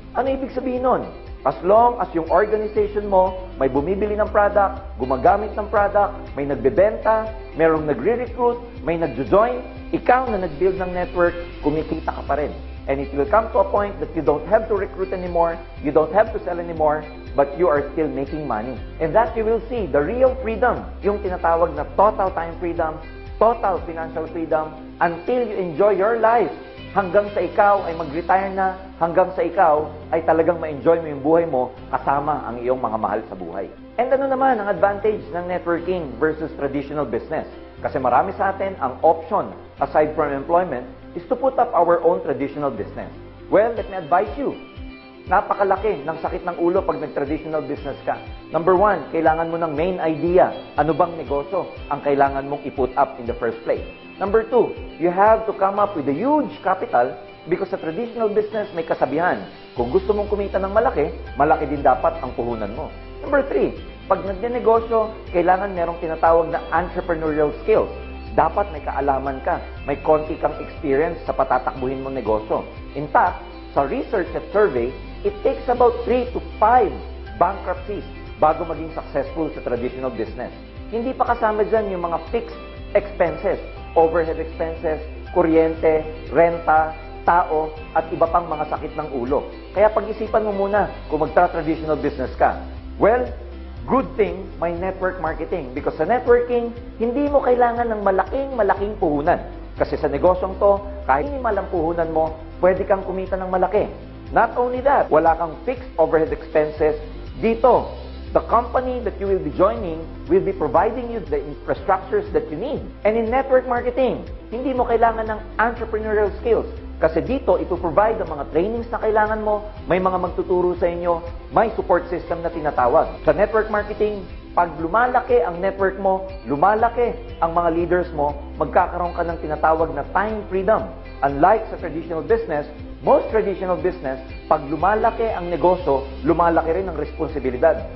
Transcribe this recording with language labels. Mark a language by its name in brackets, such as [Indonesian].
[Filipino] Ano ibig sabihin nun? [English] As long as [Filipino] yung organization mo may bumibili ng product, gumagamit ng product, may nagbebenta, merong nagre-recruit, may nagjo-join, ikaw na nag-build ng network, kumikita ka pa rin. [English] And it will come to a point that you don't have to recruit anymore, you don't have to sell anymore, but you are still making money. And that you will see the real freedom, [Filipino] yung tinatawag na [English] total time freedom, total financial freedom, until you enjoy your life. [Filipino] Hanggang sa ikaw ay mag-retire na, hanggang sa ikaw ay talagang ma-enjoy mo yung buhay mo kasama ang iyong mga mahal sa buhay. And ano naman ang advantage ng networking versus traditional business? Kasi marami sa atin ang option, aside from employment, is to put up our own traditional business. [English] Well, let me advise you. [Filipino] Napakalaki ng sakit ng ulo pag nag-traditional business ka. Number one, kailangan mo ng main idea. Ano bang negosyo ang kailangan mong i-put up [English] in the first place? Number two, you have to come up with a huge capital because [Filipino] sa traditional business may kasabihan. Kung gusto mong kumita ng malaki, malaki din dapat ang puhunan mo. Number three, pag nagnenegosyo, kailangan merong tinatawag na entrepreneurial skills. Dapat may kaalaman ka, may konti kang experience sa patatakbuhin mong negosyo. [English] In fact, [Filipino] sa research at survey, [English] it takes about 3 to 5 bankruptcies bago maging successful sa traditional business. [Filipino] Hindi pa kasama dyan yung mga fixed expenses, overhead expenses, kuryente, renta, tao, at iba pang mga sakit ng ulo. Kaya pag-isipan mo muna kung magtra-traditional business ka. [English] Well, good thing [Filipino] may network marketing because sa networking, hindi mo kailangan ng malaking puhunan. Kasi sa negosyong to, kahit minimal ang puhunan mo, pwede kang kumita ng malaki. [English] Not only that, [Filipino] wala kang fixed overhead expenses. Dito, [English] the company that you will be joining will be providing you the infrastructures that you need. And in network marketing, [Filipino] hindi mo kailangan ng [English] entrepreneurial skills. [Filipino] Kasi dito, ipoprovide ang mga trainings na kailangan mo, may mga magtuturo sa inyo, may support system na tinatawag. Sa network marketing, pag lumalaki ang network mo, lumalaki ang mga leaders mo, magkakaroon ka ng tinatawag na time freedom. Unlike sa traditional business, most traditional business, pag lumalaki ang negosyo, lumalaki rin ang responsibilidad.